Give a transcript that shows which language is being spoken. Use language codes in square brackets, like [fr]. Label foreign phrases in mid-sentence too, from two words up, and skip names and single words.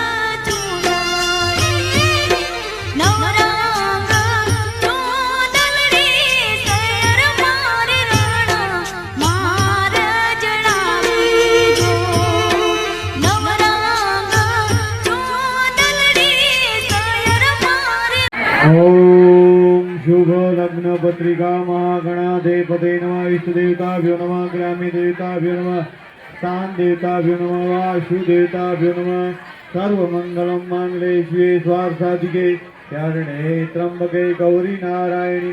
[gu] ચૂંદડી નવરંગ ચૂંદડી શેર મારી રણા માર જડાવી જો નવરંગ ચૂંદડી શેર મારી [sa] ओम शुभ लग्न पत्रिका महागणाधिपते नमः इष्ट देवताभ्यो नमः ग्राम्य देवताभ्यो नमः स्थान देवताभ्यो नमः वासु देवताभ्यो नमः सर्वमंगलम मांगले शिवे स्वार्थसाधिके शरणे त्र्यंबके गौरी नारायणी